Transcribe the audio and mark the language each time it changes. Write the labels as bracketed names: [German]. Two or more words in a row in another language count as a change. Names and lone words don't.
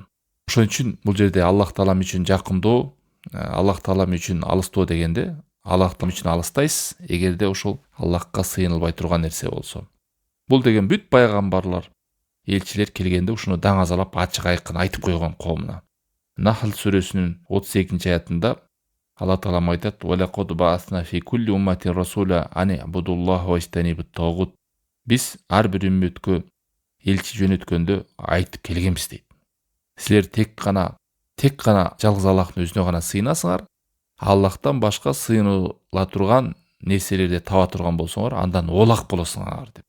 [Kyrgyz] Ошон үчүн бул жерде Аллах Таалам үчүн жакындоо, Аллах Таалам үчүн алыстоо дегенде, Аллах Таалам үчүн алыстайсыз, эгерде ошол Аллахка сыйынылбай турган нерсе болсо. Бул деген бүт пайгамбарлар, элчилер келгенде ушуну даңазалап ачык айкын айтып койгон коомуна. Нахл сүрөсүнүн 32-аятында Алла Таалам айтат: [Arabic] "ولقد بعثنا في كل أمة رسولا أن اعبدوا الله واجتنبوا الطاغوت." [Kyrgyz] Биз ар бир үммөткө элчи жөнөткөндө айтып келгенбиз дейт. Силер тек гана жалгыз Аллахтын өзүнө гана сыйынасыңар, Аллахтан башка сыйыныла турган нерселерди таба турган болсоңор, андан оолак болосуңар деп.